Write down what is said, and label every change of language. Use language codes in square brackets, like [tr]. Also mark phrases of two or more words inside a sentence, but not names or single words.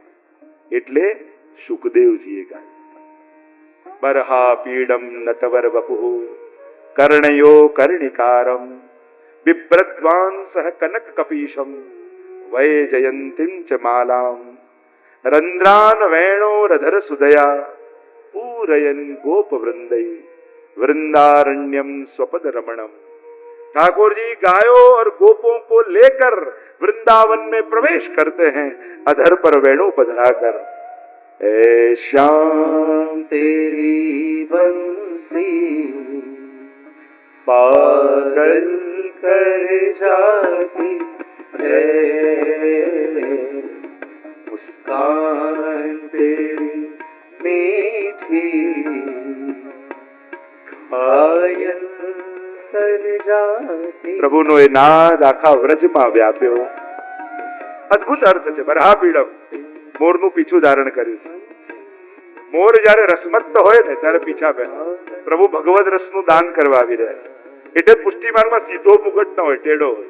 [gu] એટલે સુખદેવજીએ ગાયું, [sa] बरहा पीडम नटवर वपुः कर्णयो कर्णिकारम बिभ्रद्वांसः कनक कपीशम वैजयंतीम च मालाम रंद्रान वेणोरधर सुदया पूरयन गोपवृंदै वृंदारण्यम स्वपद रमणम. [hi] ठाकुर जी गायों और गोपों को लेकर वृंदावन में प्रवेश करते हैं अधर पर वेणु पधराकर. ए श्याम तेरी बंसी पागल कर जाती है, मुस्कान तेरी मीठी घायल कर जाती. [gu] પ્રભુનો એ નાદ આખા વ્રજમાં વ્યાપ્યો. અદ્ભુત અર્થ છે. [sa] बरहा पीडम, [gu] મોરનું પીછું ધારણ કર્યું છે. મોર જયારે રસમત્ત હોય ને ત્યારે પીછા પહેરે. પ્રભુ ભગવદ રસનું દાન કરવા આવી રહ્યા છે. એટલે પુષ્ટિ માર્ગમાં સીધો મુગટ ન હોય, ટેઢો હોય.